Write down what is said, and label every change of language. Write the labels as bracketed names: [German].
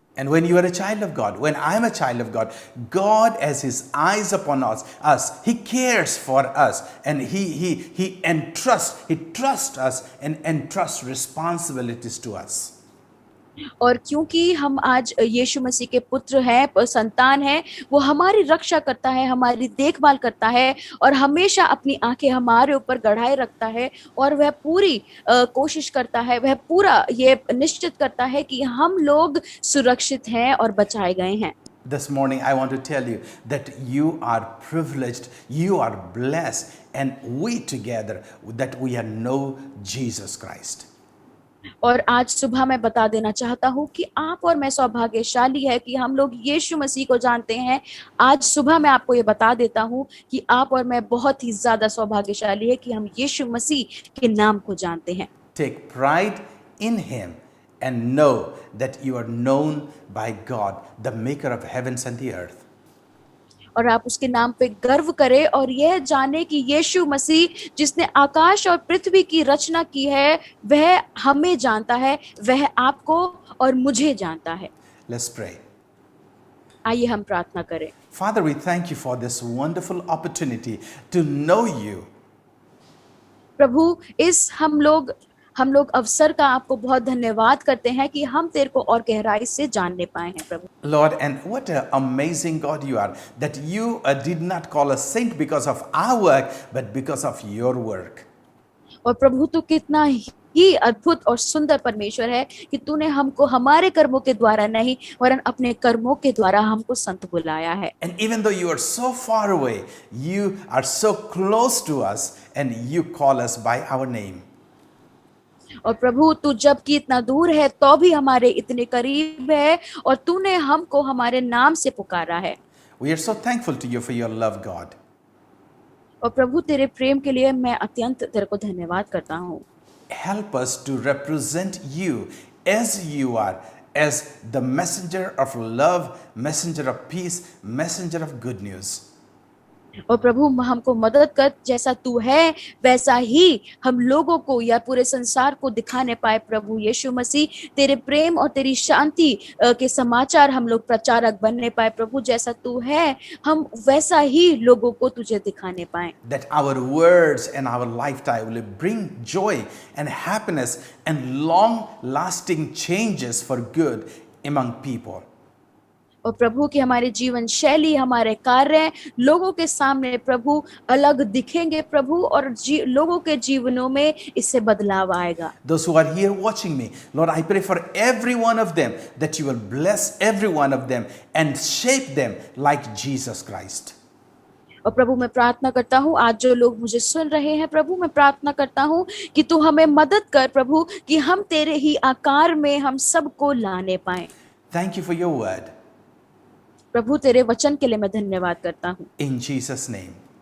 [English] And when you are a child of God, when I am a child of God, God has his eyes upon us, he cares for us, and he trusts us and entrusts responsibilities to us. [Hindi] और क्योंकि हम आज यीशु मसीह के पुत्र हैं, संतान हैं, वो हमारी रक्षा करता है, हमारी देखभाल करता है और हमेशा अपनी आंखें हमारे ऊपर गड़ाए रखता है और वह पूरी कोशिश करता है, वह पूरा ये निश्चित करता है कि हम लोग सुरक्षित हैं और बचाए गए हैं। [English] This morning I want to tell you that you are privileged, you are blessed, and we together that we know Jesus Christ. [Hindi] और आज सुबह मैं बता देना चाहता हूँ कि आप और मैं सौभाग्यशाली है कि हम लोग यीशु मसीह को जानते हैं। आज सुबह मैं आपको ये बता देता हूँ कि आप और मैं बहुत ही ज्यादा सौभाग्यशाली है कि हम यीशु मसीह के नाम को जानते हैं। [English] Take pride in him and know that you are known by God, the maker of heavens and the earth. [Hindi] और आप उसके नाम पे गर्व करें और यह जाने कि यीशु मसीह जिसने आकाश और पृथ्वी की रचना की है वह हमें जानता है, वह आपको और मुझे जानता है। [English] Let's pray. [Hindi] आइए हम प्रार्थना करें। [English] Father, we thank you for this wonderful opportunity to know you. [Hindi] प्रभु, इस हम लोग अवसर का आपको बहुत धन्यवाद करते हैं कि हम तेरे को और गहराई से जानने पाए हैं प्रभु। [English] Lord, and what an amazing God you are, that you did not call us saint because of our work, but because of your work. [Hindi] और प्रभु तू कितना ही अद्भुत और सुंदर परमेश्वर है कि तूने हमको हमारे कर्मों के द्वारा नहीं वरन अपने कर्मों के द्वारा हमको संत बुलाया है। [English] And even though you are so far away, you are so close to us and you call us by our name. [Hindi] और प्रभु तू जबकि इतना दूर है तो भी हमारे इतने करीब है और तूने हमको हमारे नाम से पुकारा है। [English] We are so thankful to you for your love, God. [Hindi] और प्रभु तेरे प्रेम के लिए मैं अत्यंत तेरे को धन्यवाद करता हूँ। [English] Help us to represent you as you are, as the messenger of love, messenger of peace, messenger of good news. [Hindi] और प्रभु हमको मदद कर, जैसा तू है वैसा ही हम लोगों को या पूरे संसार को दिखाने पाए। प्रभु यीशु मसीह तेरे प्रेम और तेरी शांति के समाचार हम लोग प्रचारक बनने पाए। प्रभु जैसा तू है हम वैसा ही लोगों को तुझे दिखाने पाए। [English] That our words and our lifetime will bring joy and happiness and long lasting changes for good among people. [Hindi] और प्रभु की हमारी जीवन शैली, हमारे कार्य लोगों के सामने प्रभु अलग दिखेंगे प्रभु और लोगों के जीवनों में इससे बदलाव आएगा। [English] Those who are here watching me, Lord, I pray for every one of them that you will bless every one of them and shape them like Jesus Christ. [Hindi] और प्रभु मैं प्रार्थना करता हूँ आज जो लोग मुझे सुन रहे हैं प्रभु, मैं प्रार्थना करता हूँ कि तू हमें मदद कर प्रभु कि हम तेरे ही आकार में हम सबको लाने पाए। [English] Thank you for your word. [Hindi] प्रभु तेरे वचन के लिए मैं धन्यवाद करता हूँ। [English] In Jesus' name.